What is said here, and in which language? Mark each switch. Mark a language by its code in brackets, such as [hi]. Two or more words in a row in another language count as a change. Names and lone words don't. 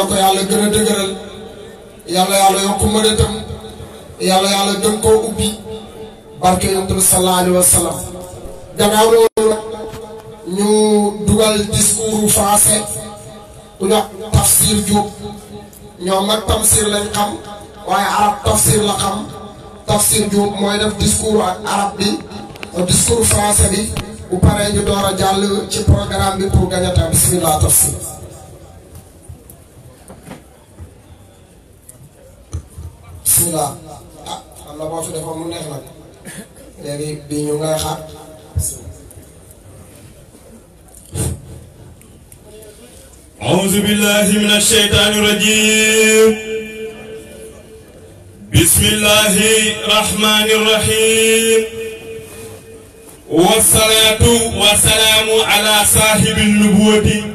[wo] ko yàlla gën a dëgëral yàlla yokk mënatam yàlla gën koo ubbi barke yonent bi [ar] صلى الله عليه وسلم [wo] gannaaw loolu ñu dugal [fr] discours français [wo] ku ñuy wax Tafsir Diop ñoom nag Tafsir lañ xam waaye arab Tafsir la xam Tafsir Diop mooy def discours ak arab bi [fr] discours français [wo] bi bu paree ñu door a jàll ci programme bi [fr] pour gagner [wo] bismillah Tafsir. bismillah ah am na boo fi defoon mu neex nag léegi bii ñu ngay xaar. [ar] أعوذ بالله من الشيطان الرجيم بسم الله الرحمن الرحيم والصلاة والسلام على صاحب النبوة